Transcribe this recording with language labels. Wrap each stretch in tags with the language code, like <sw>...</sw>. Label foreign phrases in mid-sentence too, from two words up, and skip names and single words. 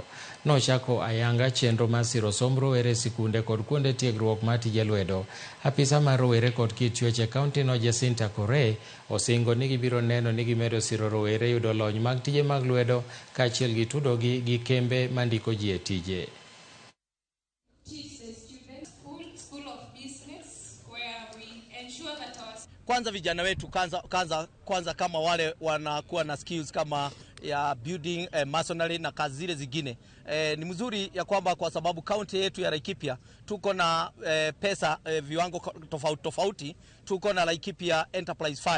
<luo>Nochako ayanga chenro mar siro somb rowere sikunde kod kuonde tiegruok mar tije lwedo. Apisa mar rowere kod kit chwech e kaunti no Jacinta Kore osingo ni gibiro neno ni gimedo siro rowere yudo lony mag tije mag lwedo kaachiel gi tudogi gi kembe mandiko ji e tije.</luo> <sw>Kwanza vijana wetu kwanza kama wale wanakuwa na skills kama ya building, masonry na kazi zile zingine. Ni mzuri ya kwamba kwa sababu kaunti yetu ya Laikipia tuko na pesa viwango tofauti, tuko na Laikipia Enterprise Fund.</sw>